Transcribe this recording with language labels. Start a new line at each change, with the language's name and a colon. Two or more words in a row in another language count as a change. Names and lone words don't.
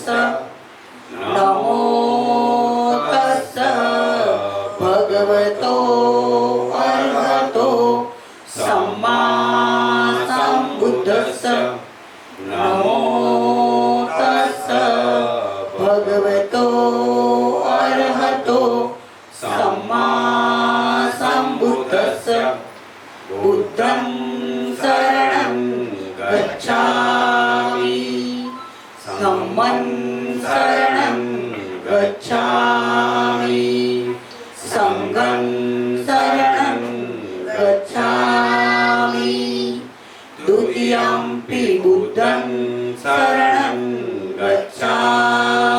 Pali: નમો તસ્સ ભગવતો અર્હતો સમ્મા સંબુદ્ધસ્સ. નમો તસ્સ ભગવતો અર્હતો સમ્મા સંબુદ્ધસ્સ. બુદ્ધં શરણં ગચ્છામિ, ધમ્મં શરણં ગચ્છામિ, સંઘં શરણં ગચ્છામિ, द्वितीयं पि बुद्धं शरणं गच्छामि.